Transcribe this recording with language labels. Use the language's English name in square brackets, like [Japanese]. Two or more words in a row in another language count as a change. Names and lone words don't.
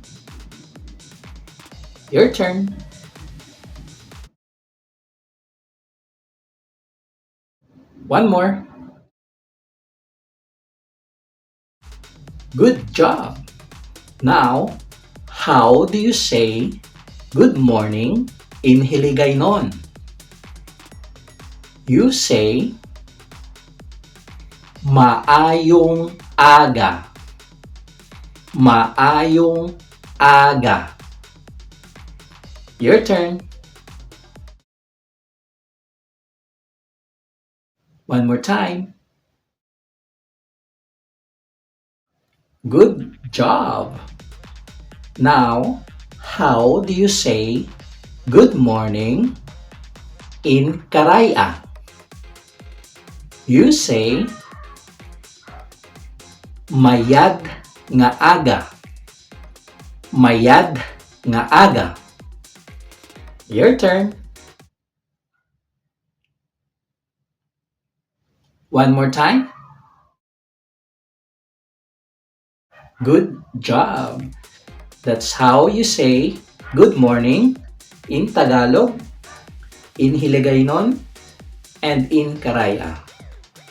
[English] Your turn. One more. Good job. Now, how do you say good morning in Hiligaynon? You say [Hiligaynon] maayong aga. Maayong aga. [English] Your turn. One more time. Good job. Now, how do you say good morning in Karaya? You say [Kinaray-a] mayad nga aga. Mayad nga aga. [English] Your turn. One more time. Good job. That's how you say good morning in Tagalog, in Hiligaynon, and in Karaya.